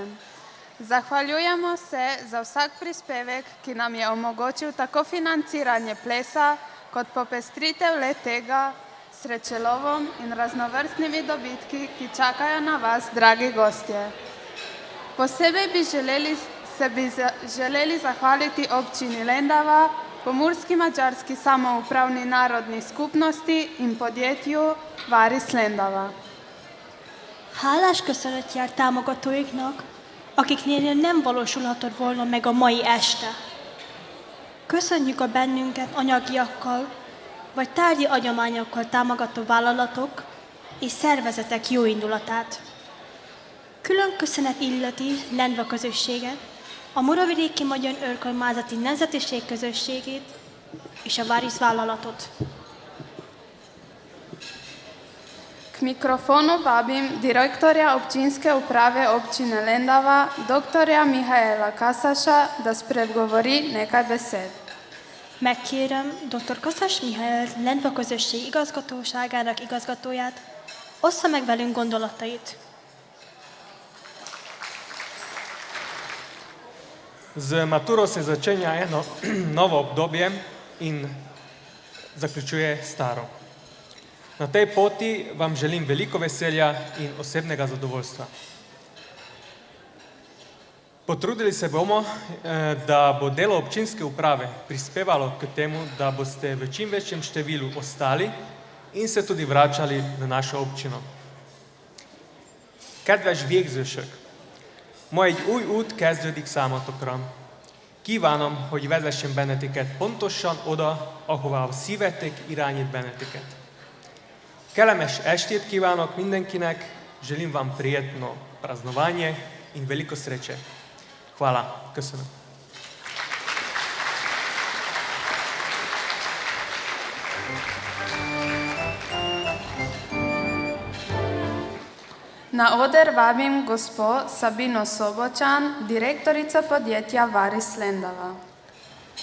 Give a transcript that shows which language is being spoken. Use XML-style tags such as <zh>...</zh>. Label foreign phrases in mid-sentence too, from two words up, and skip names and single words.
<sl>Zahvaljujemo se za vsak prispevek, ki nam je omogočil tako financiranje plesa, kot popestritev le-tega s srečelovom in raznovrstnimi dobitki, ki čakajo na vas, dragi gostje. Posebej bi želeli zahvaliti občini Lendava, Pomurski madžarski samoupravni narodni skupnosti in podjetju Varis Lendava.</sl> <hu>Hálás köszönet jár támogatóiknak, akiknél nem valósulhatott volna meg a mai este. Köszönjük a bennünket anyagiakkal vagy tárgyi adományokkal támogató vállalatok és szervezetek jóindulatát. Külön köszönet illeti Lendva közösséget, a Muravidéki Magyar Önkormányzati Nemzetiség közösségét és a Varis vállalatot.</hu> <sl>K mikrofonu vabim direktorja občinske uprave občine Lendava, doktorja Mihaela Kasaša, da spregovori nekaj besed.</sl> <hu>Megkérem dr. Kaszás Mihály Lendva közösség igazgatóságának igazgatóját, ossza meg velünk gondolatait.</hu> <sl>Z maturo se začenja eno novo obdobje in zaključuje staro. Na tej poti vam želim veliko veselja in osebnega zadovoljstva. Potrudili se bomo, da bo delo občinske uprave prispevalo k temu, da boste v čim večjem številu ostali in se tudi vračali na našo občino.</sl> <hu>Kedves végzősök! Ma egy új út kezdődik számotokra. Kívánom, hogy vezessen benneteket pontosan oda, ahová a szívetek irányít benneteket. Kellemes estét kívánok mindenkinek,</hu> <sl>želim vam prijetno praznovanje in veliko sreče. Hvala, köszönöm. Na oder vabim gospo Sabino Sobočan, direktorica podjetja Varis Lendava.</sl>